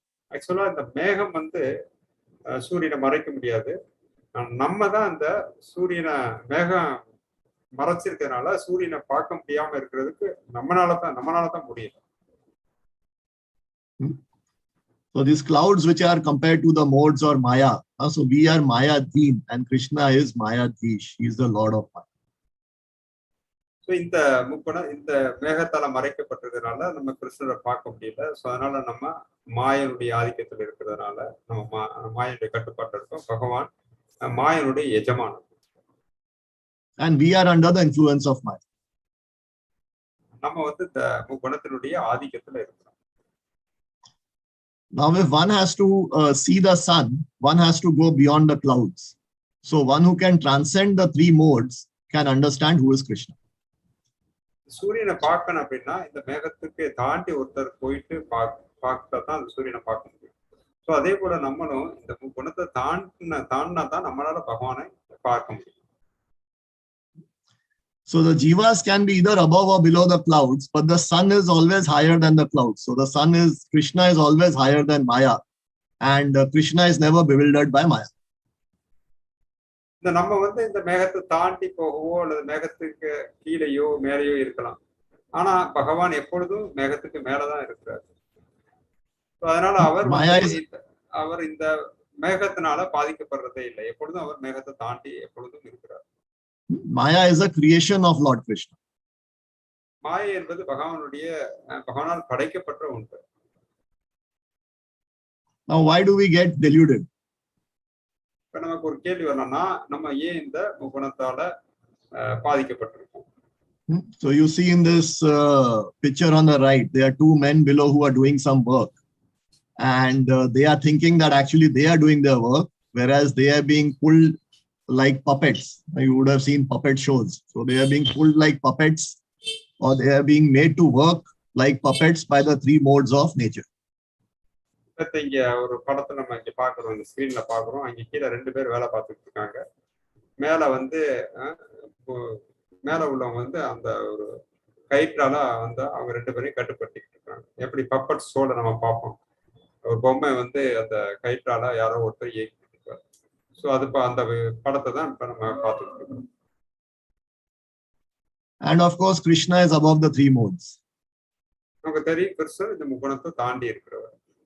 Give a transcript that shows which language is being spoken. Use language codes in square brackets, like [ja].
[ta] ஆக்சுவலா இந்த மேகம் வந்து சூரியனை மறைக்க முடியாது. நம்ம தான் அந்த சூரியனை மேகம் மறைச்சிருக்கிறதுனால சூரியனை பார்க்க முடியாம இருக்கிறதுக்கு நம்மளால தான் முடியும். [en] So these clouds which are compared to the modes or Maya, so we are Maya Deen and Krishna is Maya Deesh. He is the Lord of Maya. [ta] So இந்த இந்த மேகத்தால மறைக்கப்பட்டதுனால நம்ம கிருஷ்ணரை பார்க்க முடியல. ஸோ அதனால நம்ம மாயனுடைய ஆதிக்கத்தில் இருக்கிறதுனால நம்ம மாயனுடைய கட்டுப்பாட்டு இருக்கோம். பகவான் மாயனுடைய எஜமானன். [en] And we are under the influence of Maya. [ta] நம்ம வந்து இந்த குணத்தினுடைய ஆதிக்கத்துல இருக்கிறோம். [en] Now if one has to see the sun, one has to go beyond the clouds. So one who can transcend the three modes can understand who is Krishna. [ta] சூரியனை பார்க்கணும் அப்படின்னா இந்த மேகத்துக்கு தாண்டி ஒருத்தர் போயிட்டு பார்த்தா தான் அந்த சூரியனை பார்க்க முடியும். ஸோ அதே போல நம்மளும் இந்த குணத்தை தாண்டினா தான் நம்மளால பகவானை பார்க்க முடியும். [en] So the Jivas can be either above or below the clouds, but the sun is always higher than the clouds. So the sun is, Krishna is always higher than Maya, and Krishna is never bewildered by Maya. [ta] இந்த நம்ம வந்து இந்த மேகத்தை தாண்டி போகவோ அல்லது மேகத்துக்கு கீழேயோ மேலேயோ இருக்கலாம். ஆனா பகவான் எப்பொழுதும் மேகத்துக்கு மேலதான் இருக்கிறார். அதனால அவர் இந்த மேகத்தினால பாதிக்கப்படுறதே இல்லை. எப்பொழுதும் அவர் மேகத்தை தாண்டி எப்பொழுதும் இருக்கிறார். [en] Maya is a creation of Lord Kṛṣṇa. [ta] மாயை என்பது பகவானால் படைக்கப்பட்ட ஒன்று. [en] Now why do we get deluded? [ta] இப்ப நமக்கு ஒரு கேள்வி வரணும்னா நம்ம ஏன் இந்த குணத்தால பாதிக்கப்பட்டிருக்கோம்? [en] So you see in this picture on the right, there are two men below who are doing some work, and they are thinking that actually they are doing their work, whereas they are being pulled like puppets. You would have seen puppet shows. So they are being pulled like puppets, or they are being made to work like puppets by the three modes of nature. [ta] இங்க ஒரு படத்தை நம்ம இங்க பாக்குறோம், இந்த ஸ்கிரீன்ல பாக்குறோம். அங்க கீழே ரெண்டு பேர் வேலை பார்த்துட்டு இருக்காங்க. மேல வந்து மேல உள்ளவங்க வந்து அந்த ஒரு கயிற்றால வந்து அவங்க ரெண்டு பேரையும் கட்டுப்படுத்திக்கிட்டு இருக்காங்க. எப்படி பப்பட் ஷோல நம்ம பார்ப்போம், ஒரு பொம்மை வந்து அந்த கயிற்றால யாரோ ஒருத்தர் இயக்கிட்டு இருக்காரு. ஸோ அது அந்த படத்தை தான் இப்ப நம்ம பார்த்துட்டு இருக்கோம். [en] And of course, Krishna is above the three modes. [ta] நமக்கு தெரியும் கிருஷ்ணர் இந்த முக்குணத்தை தாண்டி இருக்கிறவர்.